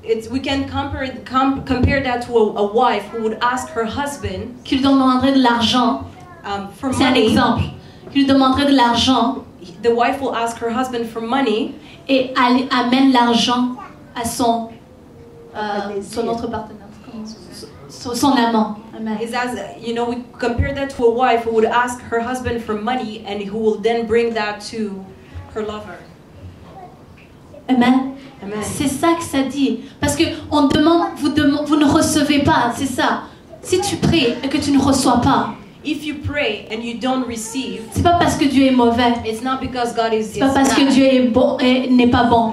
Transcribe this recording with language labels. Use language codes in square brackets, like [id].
[en] we can compare that to a wife who would ask her husband [fr] qui lui demanderait de l'argent. [en] for [fr] C'est un [en] money. [fr] exemple. Qui lui demanderait de l'argent [en] The wife will ask her husband for money, [fr] et amène l'argent à son autre partenaire, son amant. Amen. [en] is as you know, we compare that to a wife who would ask her husband for money and who will then bring that to her lover. Amen. Amen. [fr] C'est ça que ça dit. Parce que on demande, vous ne recevez pas, c'est ça. Si tu pries et que tu ne reçois pas, [en] If you pray and you don't receive, [fr] c'est pas parce que Dieu est mauvais. [en] it's not because God is [fr] C'est pas parce que [en] bad. [fr] Dieu est bon et n'est pas bon.